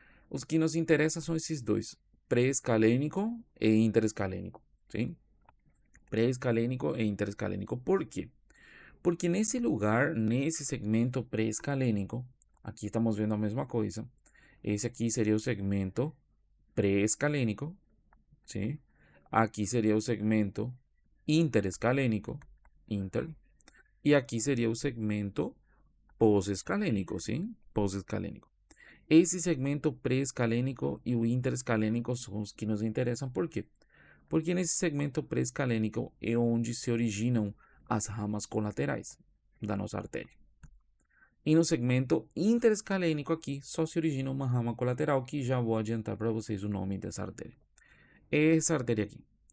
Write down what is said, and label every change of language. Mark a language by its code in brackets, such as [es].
[pt] Os que nos interessam são esses dois, pré-escalênico e interescalênico, sim? Pré-escalênico e interescalênico. Por quê? Porque nesse lugar, nesse segmento pré-escalênico, aqui estamos vendo a mesma coisa. Esse aqui seria o segmento pré-escalênico, ¿sí? [es] Aquí sería un segmento interescalênico, y aquí sería un segmento pós-escalênico, ¿sí? [pt] Pós-escalênico. Esse segmento pré-escalênico e o interescalênico são os que nos interessam. Por quê? Porque nesse segmento pré-escalênico é onde se originam as ramas colaterais da nossa artéria. E no segmento interescalênico aqui só se origina uma rama colateral, que já vou adiantar para vocês o nome dessa artéria. Essa artéria aqui.